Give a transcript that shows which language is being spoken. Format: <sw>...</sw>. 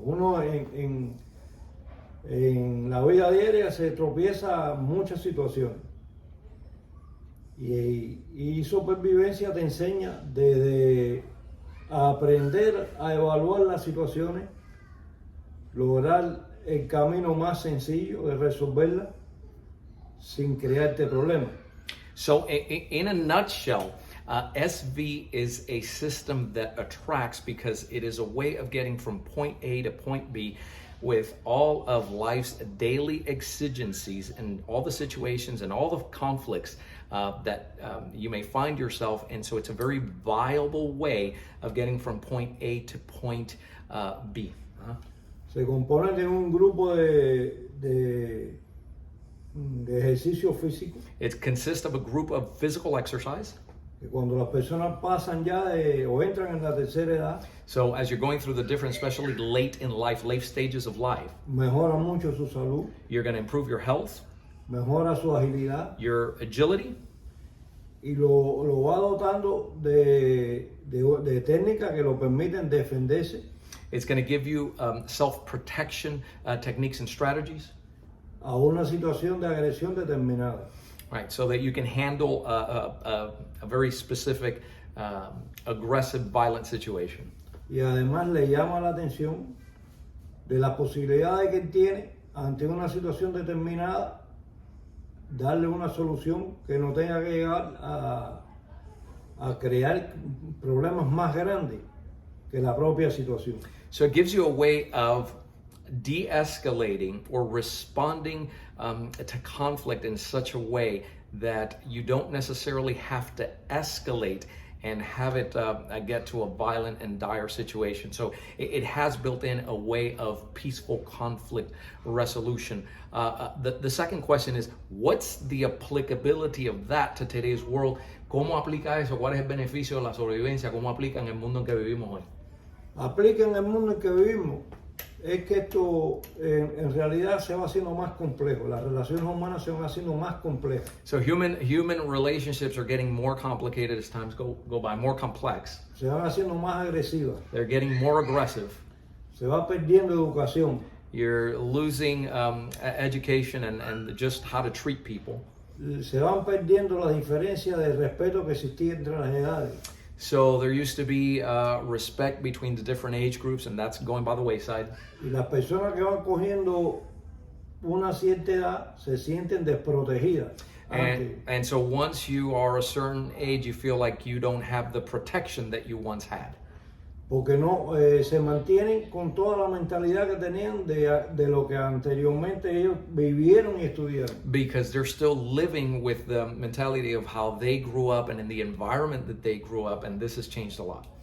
<es>Uno en la vida diaria se tropieza muchas situaciones y Sobrevivencia te enseña desde aprender a evaluar las situaciones, lograr el camino más sencillo de resolverlas sin crearte problemas.</es> <en>So in a nutshell, SV is a system that attracts because it is a way of getting from point A to point B with all of life's daily exigencies and all the situations and all the conflicts that you may find yourself in. So it's a very viable way of getting from point A to point B.</en> <es>Se compone de un grupo de ejercicio físico.</es> <en>It consists of a group of physical exercise.</en> <es>Cuando las personas pasan ya o entran en la tercera edad,</es> <en>so as you're going through the different, especially late in life, late stages of life,</en> <es>mejora mucho su salud,</es> <en>you're going to improve your health,</en> <es>mejora su agilidad,</es> <en>your agility,</en> <es>y lo va dotando de técnicas que lo permiten defenderse.</es> <en>It's going to give you self-protection techniques and strategies</en> <es>a una situación de agresión determinada.</es> <en>Right, so that you can handle a very specific, aggressive, violent situation.</en> <es>Y además le llama la atención de las posibilidades que él tiene ante una situación determinada, darle una solución que no tenga que llegar a crear problemas más grandes que la propia situación.</es> <en>So it gives you a way of de-escalating or responding to conflict in such a way that you don't necessarily have to escalate and have it get to a violent and dire situation. So it has built in a way of peaceful conflict resolution. The second question is, what's the applicability of that to today's world?</en> <es>¿Cómo aplica eso? ¿Cuál es el beneficio de la sobrevivencia? ¿Cómo aplica en el mundo en que vivimos hoy? Aplica en el mundo en que vivimos. Es que esto en realidad se va haciendo más complejo. Las relaciones humanas se van haciendo más complejas.</es> <en>So human relationships are getting more complicated as times go by, more complex.</en> <es>Se van haciendo más agresivas.</es> <en>They're getting more aggressive.</en> <es>Se va perdiendo educación.</es> <en>You're losing education and just how to treat people.</en> <es>Se van perdiendo las diferencias de respeto que existía entre las edades.</es> <en>So there used to be respect between the different age groups, and that's going by the wayside.</en> <es>Y las personas que van cogiendo una cierta edad se sienten desprotegidas.</es> <en>And so once you are a certain age, you feel like you don't have the protection that you once had.</en> <es>Porque no se mantienen con toda la mentalidad que tenían de lo que anteriormente ellos vivieron y estudiaron.</es> <en>Because they're still living with the mentality of how they grew up and in the environment that they grew up, and this has changed a lot.</en>